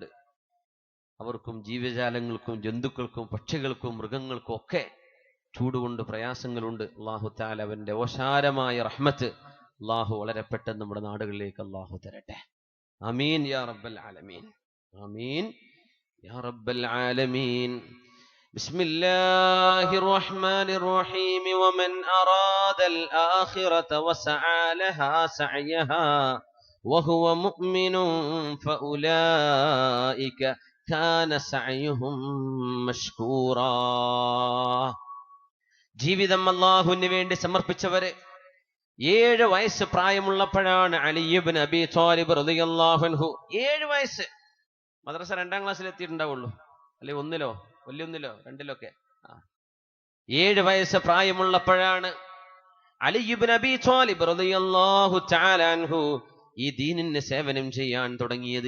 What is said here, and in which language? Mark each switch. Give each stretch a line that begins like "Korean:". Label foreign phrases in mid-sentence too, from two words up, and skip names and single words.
Malayalam: അവർക്കും ജീവജാലങ്ങൾക്കും ജന്തുക്കൾക്കും പക്ഷികൾക്കും മൃഗങ്ങൾക്കും ഒക്കെ ചൂടുകൊണ്ട് പ്രയാസങ്ങളുണ്ട്.
Arabic: الله تعالى
Malayalam: അവന്റെ ഓശാരമായ റഹ്മത്ത് അള്ളാഹു വളരെ പെട്ടെന്ന് നമ്മുടെ നാടുകളിലേക്ക് അള്ളാഹു തരട്ടെ.
Arabic: آمين يا رب العالمين. آمين يا رب العالمين. بسم الله الرحمن الرحيم. ومن أراد الآخرة وسعى لها سعيها وهو مؤمن فأولئك كان سعيهم مشكورا.
Malayalam: ജീവിതം അല്ലാഹുവിന് വേണ്ടി സമർപ്പിച്ചവരെ 7 വയസ്സ് പ്രായമുള്ളപ്പോഴാണ് അലി ഇബ്നു അബീ ത്വാലിബ്
Arabic: رضي الله عنه
Malayalam: 7 വയസ്സ്, മദ്രസ 2ാം ക്ലാസ്സിൽ എത്തിയിട്ടുണ്ടാവുള്ളൂ, അല്ലെ 1-ലോ വലിയ 1-ലോ 2-ലൊക്കെ. 7 വയസ്സ് പ്രായമുള്ളപ്പോഴാണ് അലി ഇബ്നു അബീ ത്വാലിബ്
Arabic: رضي الله تعالى عنه
Malayalam: ഈ ദീനിന് സേവനം ചെയ്യാൻ തുടങ്ങിയത്.